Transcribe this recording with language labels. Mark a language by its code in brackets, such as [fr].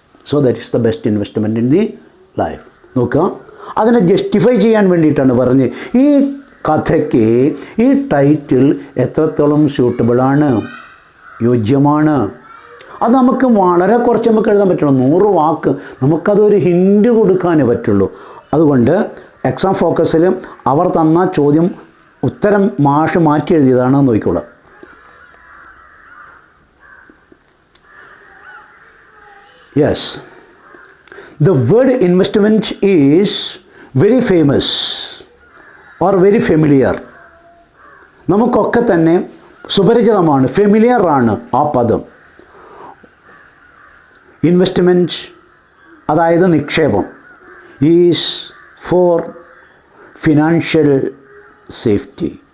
[en] So that is the best investment in the life. [ml] നോക്കുക, അതിനെ justify ചെയ്യാൻ വേണ്ടിയിട്ടാണ് പറഞ്ഞ് ഈ കഥയ്ക്ക് ഈ ടൈറ്റിൽ എത്രത്തോളം സ്യൂട്ടബിളാണ്, യോജ്യമാണ്. അത് നമുക്ക് വളരെ കുറച്ച് നമുക്ക് എഴുതാൻ പറ്റുള്ളൂ. 100 വാക്ക് നമുക്കതൊരു ഹിൻഡ് കൊടുക്കാനേ പറ്റുള്ളൂ. അതുകൊണ്ട് എക്സാം ഫോക്കസിൽ അവർ തന്ന ചോദ്യം ഉത്തരം മാഷ് മാറ്റി എഴുതിയതാണെന്ന് നോക്കിക്കോളൂ. [en] Yes, the word investment is very famous or very familiar. [ml] നമുക്കൊക്കെ തന്നെ സുപരിചിതമാണ്, ഫെമിലിയർ ആണ് ആ പദം. ഇൻവെസ്റ്റ്മെൻറ്റ് അതായത് നിക്ഷേപം, [en] Is for financial safety.